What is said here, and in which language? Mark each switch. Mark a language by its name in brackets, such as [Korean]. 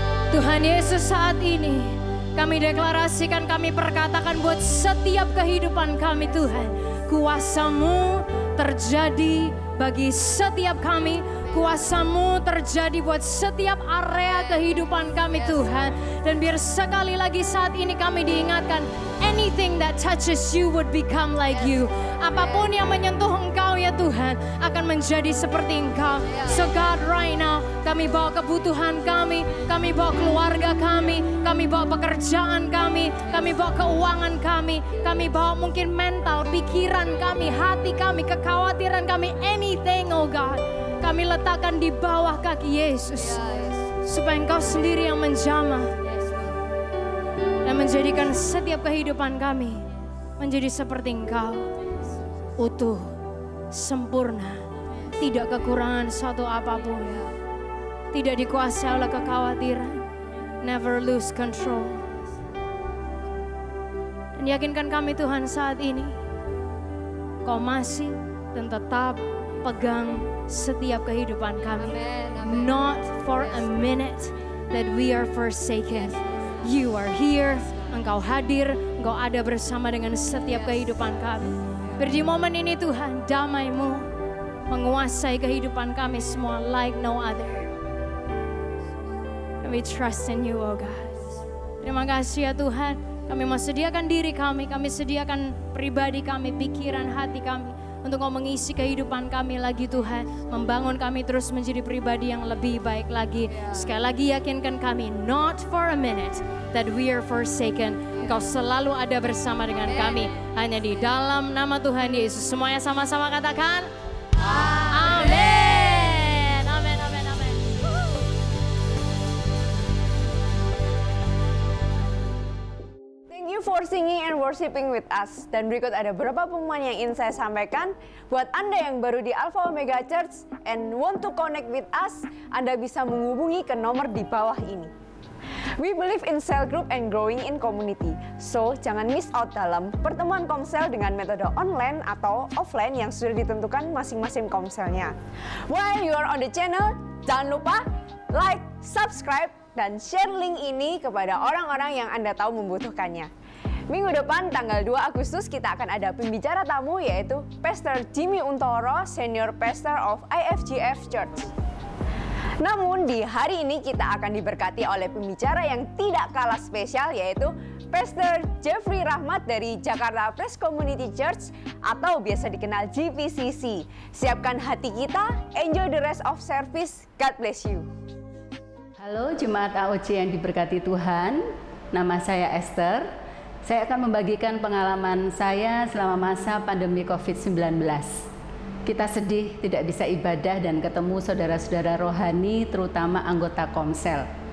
[Indonesian] Tuhan Yesus, saat ini kami deklarasikan, kami perkatakan buat setiap kehidupan kami Tuhan, kuasa-Mu terjadi bagi setiap kami. Kuasa-Mu terjadi buat setiap area kehidupan kami Tuhan. Dan biar sekali lagi saat ini kami diingatkan, [English] anything that touches you would become like you. [Indonesian] Apapun yang menyentuh Engkau ya Tuhan akan menjadi seperti Engkau. [English] So God, right now [Indonesian] kami bawa kebutuhan kami bawa keluarga kami bawa pekerjaan kami bawa keuangan kami bawa mungkin mental, pikiran kami, hati kami, kekhawatiran kami, [English] anything oh God. [Indonesian] Kami letakkan di bawah kaki Yesus, supaya Engkau sendiri yang menjamah dan menjadikan setiap kehidupan kami menjadi seperti Engkau, utuh, sempurna, tidak kekurangan suatu apapun, tidak dikuasai oleh kekhawatiran, [English] never lose control. [Indonesian] Dan yakinkan kami Tuhan saat ini, Kau masih dan tetap pegang setiap kehidupan kami. [English] Not for a minute that we are forsaken. You are here, [Indonesian] Engkau hadir, Engkau ada bersama dengan setiap kehidupan kami. Di momen ini Tuhan, damai-Mu menguasai kehidupan kami semua [English] like no other. And we trust in you oh God. [Indonesian] Terima kasih ya Tuhan, kami mau sediakan diri kami sediakan pribadi kami, pikiran, hati kami, untuk Kau mengisi kehidupan kami lagi Tuhan. Membangun kami terus menjadi pribadi yang lebih baik lagi. Sekali lagi yakinkan kami, [English] not for a minute that we are forsaken. [Indonesian] Engkau selalu ada bersama dengan kami. Hanya di dalam nama Tuhan Yesus. Semuanya sama-sama katakan, amin. Amin, amin, amin. [English] Thank you for singing and worshiping with us. [Indonesian] Dan berikut ada beberapa pengumuman yang ingin saya sampaikan. Buat Anda yang baru di Alpha Omega Church [English] and want to connect with us, [Indonesian] Anda bisa menghubungi ke nomor di bawah ini. [English] We believe in cell group and growing in community. [Indonesian] So, jangan [English] miss out [Indonesian] dalam pertemuan komsel dengan metode online atau offline yang sudah ditentukan masing-masing komselnya. [English] While you are on the channel, [Indonesian] jangan lupa like, subscribe, dan share link ini kepada orang-orang yang Anda tahu membutuhkannya. Minggu depan tanggal 2 Agustus kita akan ada pembicara tamu, yaitu Pastor Jimmy Untoro, Senior Pastor of IFGF Church. Namun di hari ini kita akan diberkati oleh pembicara yang tidak kalah spesial, yaitu Pastor Jeffrey Rahmat dari Jakarta Praise Community Church atau biasa dikenal JPCC. Siapkan hati kita, [English] enjoy the rest of service, God bless you. [Indonesian] Halo Jemaat AOC yang diberkati Tuhan, nama saya Esther. Saya akan membagikan pengalaman saya selama masa pandemi COVID-19. Kita sedih tidak bisa ibadah dan ketemu saudara-saudara rohani, terutama anggota komsel.